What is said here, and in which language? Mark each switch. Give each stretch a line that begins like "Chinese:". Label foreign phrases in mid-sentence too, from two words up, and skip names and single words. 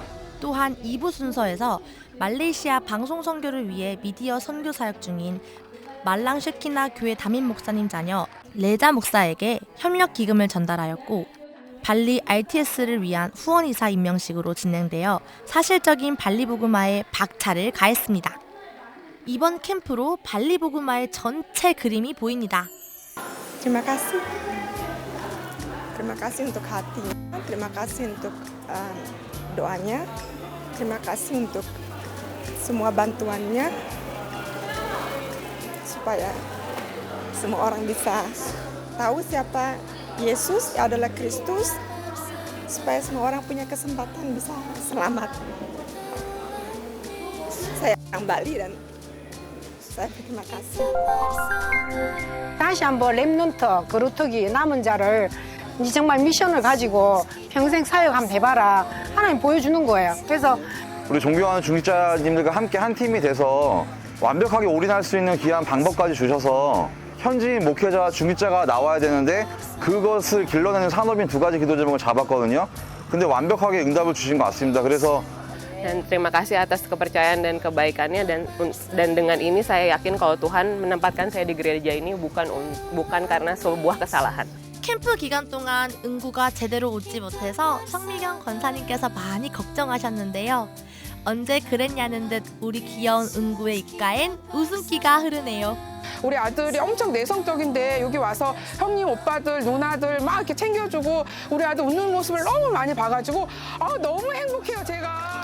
Korean: 또한 2부 순서에서 말레이시아 방송 선교를 위해 미디어 선교 사역 중인 말랑 쉐키나 교회 담임 목사님 자녀 레자 목사에게 협력 기금을 전달하였고 발리 RTS를 위한 후원이사 임명식으로 진행되어 사실적인 발리 복음화에 박차를 가했습니다. 이번 캠프로 발리 복음화의 전체 그림이 보입니다.
Indonesian: Terima kasih. Terima kasih untuk hatinya. Terima kasih untuk doanya. Terima kasih untuk semua bantuannya supaya semua orang bisa tahu siapa Yesus adalah Kristus, supaya semua orang punya kesempatan bisa selamat. Saya orang Bali dan saya berterima kasih.
Korean: 다시 한번 렘넌트 그루터기 남은 자를 이제 정말 미션을 가지고 평생 사역 한번 해봐라. 하나님 보여주는 거예요. 그래서 우리 존경하는 중직자님들과 함께 한 팀이 돼서 완벽하게 올인할 수 있는 귀한 방법까지 주셔서 현지인 목회자, 중직자가 나와야 되는데 그것을 길러내는 산업인 2가지 기도 제목을 잡았거든요. 근데 완벽하게 응답을 주신 것 같습니다. 그래서
Indonesian: Dan terima kasih atas kepercayaan dan kebaikannya dan dengan ini saya yakin kalau Tuhan menempatkan saya di gereja ini bukan karena sebuah kesalahan.
Korean: 캠프 기간 동안 응구가 제대로 오지 못해서 성미경 권사님께서 많이 걱정하셨는데요. 언제 그랬냐는 듯 우리 귀여운 응구의 입가엔 웃음기가 흐르네요. 우리 아들이 엄청 내성적인데 여기 와서 형님, 오빠들, 누나들 막 이렇게 챙겨주고 우리 아들 웃는 모습을 너무 많이 봐가지고 너무 행복해요, 제가.